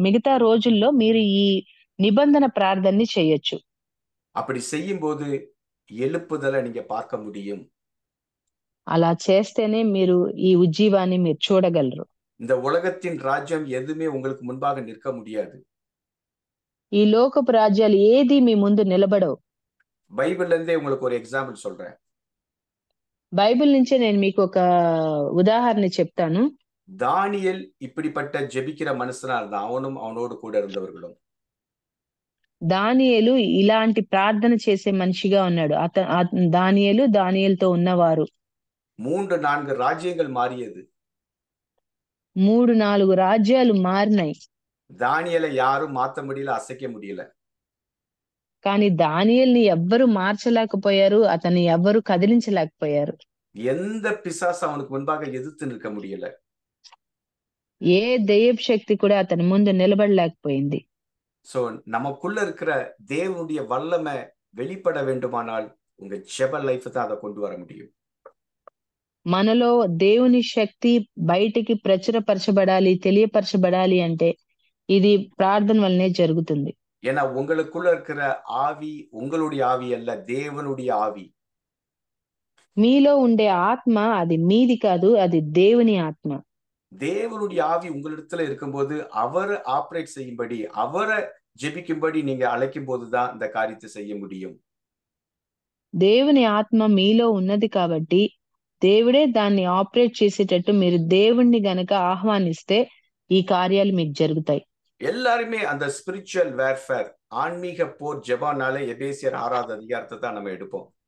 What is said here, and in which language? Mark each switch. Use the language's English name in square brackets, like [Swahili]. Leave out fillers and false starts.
[Telugu] మిగతా రోజుల్లో మీరు ఈ నిబంధన ప్రార్థనని చేయొచ్చు. [Tamil] அப்படி செய்யும் போது எழுப்புதலை நீங்க பார்க்க முடியும். [Telugu] అలా చేస్తేనే మీరు ఈ ఉజ్జీవాన్ని మీరు చూడగలరు. [Tamil] இந்த உலகத்தின் ராஜ்யம் எதுவுமே உங்களுக்கு முன்பாக நிற்க முடியாது. [Telugu] ఈ లోకపు రాజ్యాలు ఏది మీ ముందు నిలబడవు. [Tamil] பைபிள்ல இருந்தே உங்களுக்கு ஒரு எக்ஸாம்பிள் சொல்றேன். [Telugu] బైబిల్ నుంచే నేను మీకు ఒక ఉదాహరణ చెప్తాను. [Tamil] தானியேல் இப்படிப்பட்ட ஜெபிக்கிற மனுஷனா இருந்தான், அவனும் அவனோடு கூட இருந்தவர்களும். [Telugu] దానియేలు ఇలాంటి ప్రార్థన చేసే మనిషిగా ఉన్నాడు. దానియేలుతో ఉన్నవారు. 3-4 రాజ్యங்கள் మారియது. 3-4 రాజ్యాలు మారినాయి. [Tamil] தானியேலை யாரும் மாத்த முடியல, அசைக்க முடியல. [Telugu] కానీ దానియేలుని ఎవ్వరు మార్చలేకపోయారు, అతన్ని ఎవ్వరు కదిలించలేకపోయారు. [Tamil] எந்த பிசாசு அவனுக்கு முன்பாக எதிர்த்து நிற்க முடியல. [Telugu] ఏ దెయ్యపు శక్తి కూడా అతని ముందు నిలబడలేకపోయింది. [Tamil] சோ நமக்குள்ள இருக்கிற தேவனுடைய வல்லமை வெளிப்பட வேண்டுமானால் உங்க ஜெப லைஃப் தான் அதை கொண்டு வர முடியும். [Telugu] మనలో దేవుని శక్తి బయటికి ప్రచురపరచబడాలి, తెలియపరచబడాలి అంటే ఇది ప్రార్థన వల్లనే జరుగుతుంది. [Tamil] ஏன்னா உங்களுக்குள்ள இருக்கிற ஆவி உங்களுடைய ஆவி அல்ல, தேவனுடைய ஆவி. [Telugu] మీలో ఉండే ఆత్మ అది మీది కాదు, అది దేవుని ఆత్మ. [Tamil] தேவனுடைய ஆவி உங்களிடத்துல இருக்கும்போது அவரை ஆப்ரேட் செய்யும்படி, அவரை ஜெபிக்கும்படி நீங்க அழைக்கும் போதுதான் இந்த காரியத்தை செய்ய முடியும். [Telugu] దేవుని ఆత్మ మీలో ఉన్నది కాబట్టి దేవుడే దాన్ని ఆపరేట్ చేసేటట్టు మీరు దేవుణ్ణి గనక ఆహ్వానిస్తే ఈ కార్యాలు మీకు జరుగుతాయి. [Tamil] எல்லாருமே அந்த ஸ்பிரிச்சுவல் வேர்ஃபேர், ஆன்மீக போர் ஜெபம்னாலே எபேசியர் 6வது அதிகாரத்தை தான் நம்ம எடுப்போம்.